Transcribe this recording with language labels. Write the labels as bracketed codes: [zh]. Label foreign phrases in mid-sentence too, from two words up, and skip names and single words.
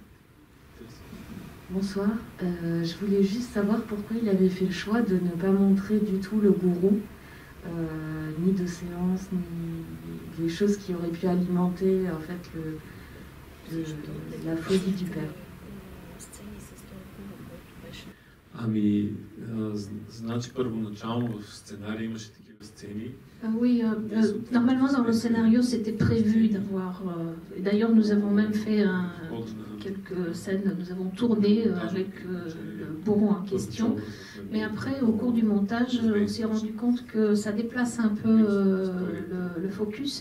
[fr] Bonsoir, je voulais juste savoir pourquoi il avait fait le choix de ne pas montrer du tout le gourou, ni de séance, ni les choses qui auraient pu alimenter en fait la folie du père. [bg] Ами, значи първоначално в сценария имаше такива сцени. [fr] Oui, normalement dans le scénario c'était prévu d'avoir. D'ailleurs nous avons même fait quelques scènes, nous avons tourné avec le bourreau en question. Mais après, au cours du montage, on s'est rendu compte que ça déplace un peu le focus.